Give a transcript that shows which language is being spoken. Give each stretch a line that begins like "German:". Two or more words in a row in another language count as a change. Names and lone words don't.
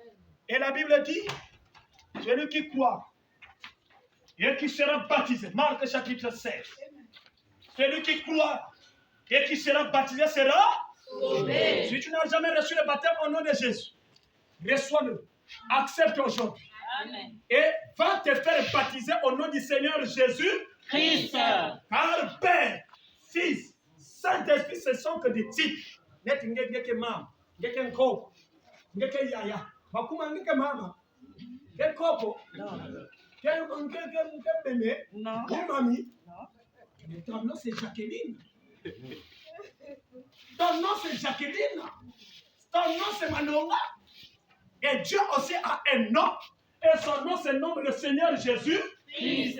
French: Et la Bible dit, celui qui croit et qui sera baptisé, Marc chapitre 16, celui qui croit et qui sera baptisé sera sauvé. Si tu n'as jamais reçu le baptême au nom de Jésus, reçois-le, accepte aujourd'hui. Amen. Et va te faire baptiser au nom du Seigneur Jésus Christ. Car Père, Fils, Saint-Esprit, ce sont que des titres.
Lingala: Net ngeke mama, ngeke nkoko, ngeke yaya. Bakuma ngeke mama. Ngeke koko. Ngeke bébé. Non. Mami. Non.
French: Mais ton nom c'est Jacqueline. Ton nom c'est Jacqueline. Ton nom c'est Manonga. Et Dieu aussi a un nom. Et son nom c'est le nom du Seigneur Jésus. Christ.